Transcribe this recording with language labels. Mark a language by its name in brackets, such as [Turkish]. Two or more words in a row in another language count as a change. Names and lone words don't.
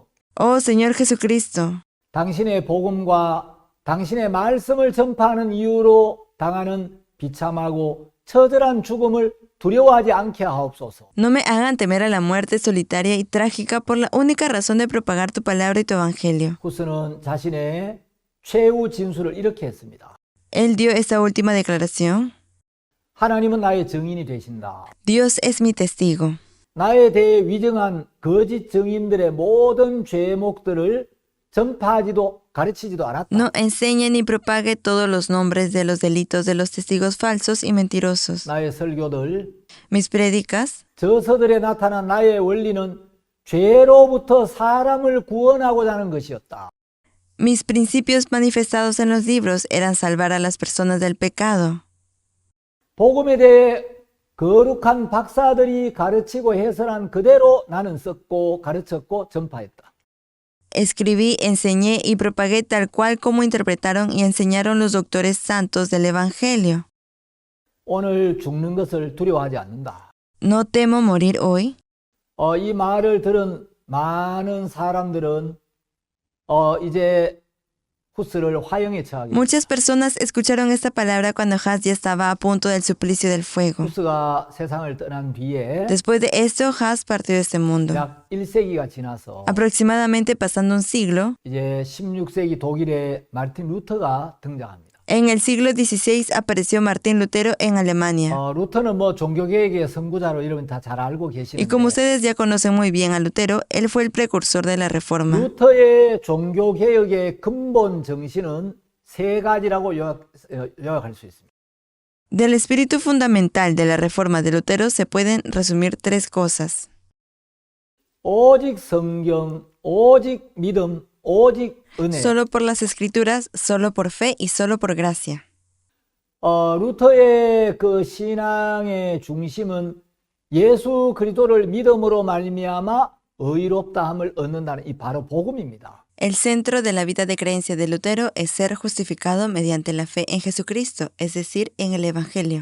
[Spanish] Oh Señor Jesucristo, [Korean] 당신의 복음과 당신의 말씀을 전파하는 이유로 당하는 비참하고 처절한 죽음을 두려워하지 않게 하옵소서. [Spanish] no me hagan temer a la muerte solitaria y trágica por la única razón de propagar tu palabra y tu evangelio. [Korean] 후스는 자신의 최후 진술을 이렇게 했습니다. [Spanish] Él dio esta última declaración. [Korean] 하나님은 나의 증인이 되신다. [Spanish] Dios es mi testigo. [Korean] 나에 대해 위증한 거짓 증인들의 모든 죄목들을 전파하지도 가르치지도 않았다. [Spanish] No enseñe ni propague todos los nombres de los delitos de los testigos falsos y mentirosos. [Korean] 나의 설교들, [Spanish] Mis prédicas, [Korean] 저서들에 나타난 나의 원리는 죄로부터 사람을 구원하고자 하는 것이었다. [Spanish] mis principios manifestados en los libros eran salvar a las personas del pecado. [Korean] 복음에 대해 거룩한 박사들이 가르치고 해설한 그대로 나는 썼고 가르쳤고 전파했다. [Spanish] Escribí, enseñé y propagué tal cual como interpretaron y enseñaron los doctores santos del Evangelio. [Korean] 오늘 죽는 것을 두려워하지 않는다. [Spanish] No temo morir hoy. [Korean] 이 말을 들은 많은 사람들은 이제 후스를 화형에 처하게. [Spanish] Muchas personas escucharon esta palabra cuando Hus ya estaba a punto del suplicio del fuego. [Korean] 후스가 세상을 떠난 뒤에 [Spanish] Después de esto, Hus partió de este mundo. [Korean] 약 1세기가 지나서 [Spanish] Aproximadamente pasando un siglo, [Korean] 이제 16세기 독일의 마르틴 루터가 등장합니다. [Spanish] En el siglo XVI apareció Martín Lutero en Alemania. [Korean] 루터는 뭐 종교개혁의 선구자로 여러분 다 잘 알고 [Spanish] Y como [Korean] 계시는데 [Spanish] ustedes ya conocen muy bien a Lutero, él fue el precursor de la Reforma. [Korean] 루터의 종교개혁의 근본 정신은 세 가지라고 요약할 수 있습니다. [Spanish] Del espíritu fundamental de la Reforma de Lutero se pueden resumir tres cosas. [Korean] 오직 성경, 오직 믿음, 오직 은혜. [Spanish] Solo por las escrituras, solo por fe y solo por gracia. [Korean] 루터의 그 신앙의 중심은 예수 그리스도를 믿음으로 말미암아 의롭다함을 얻는다는 이 바로 복음입니다. [Spanish] El centro de la vida de creencia de Lutero es ser justificado mediante la fe en Jesucristo, es decir, en el Evangelio.